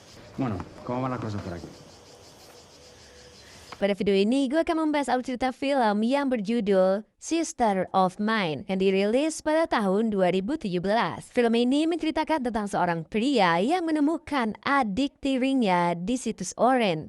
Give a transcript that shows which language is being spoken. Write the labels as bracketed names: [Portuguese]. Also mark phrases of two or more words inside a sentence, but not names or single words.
[Spanish] Bueno, ¿cómo van las cosas por aquí? [Indonesian] Pada video ini, gue akan membahas alur cerita film yang berjudul Sister of Mine yang dirilis pada tahun 2017. Film ini menceritakan tentang seorang pria yang menemukan adik tirinya di situs Oren.